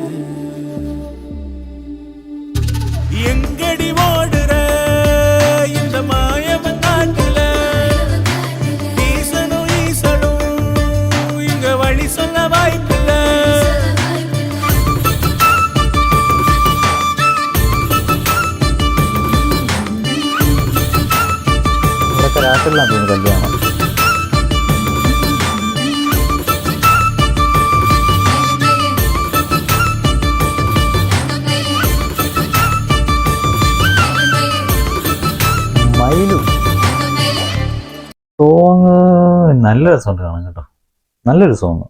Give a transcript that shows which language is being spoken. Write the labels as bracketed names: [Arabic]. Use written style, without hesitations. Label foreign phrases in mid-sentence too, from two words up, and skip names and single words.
[Tamil] எங்கடி ஓடுற இந்த மாயவன் காட்டுல ஈசனும் இங்க வழி சொல்ல வாய்ப்பில்ல. [Malayalam] രാത്രിയിലാണ് തോന്നുന്നു കല്യാണം. സോങ് നല്ല രസമുണ്ട് കാണാൻ കേട്ടോ, നല്ലൊരു സോങ്.